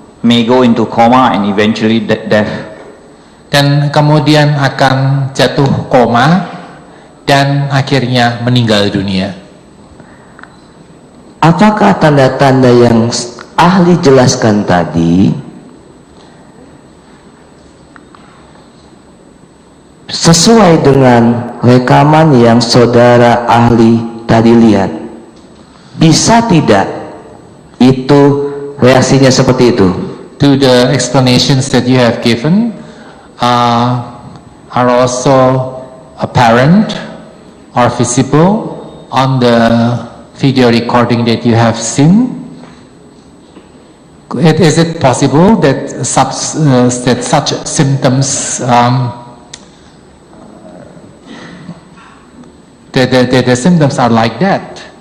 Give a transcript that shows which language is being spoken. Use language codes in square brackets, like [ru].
[en] may go into coma and eventually death. [id] Dan kemudian akan jatuh koma dan akhirnya meninggal dunia. Apakah tanda-tanda yang ahli jelaskan tadi sesuai dengan rekaman yang saudara ahli tadi lihat? Bisa tidak itu reaksinya seperti itu? [en] Do the explanations that you have given are also apparent or visible on the video recording that you have seen? Is it possible that such symptoms that the symptoms are like that?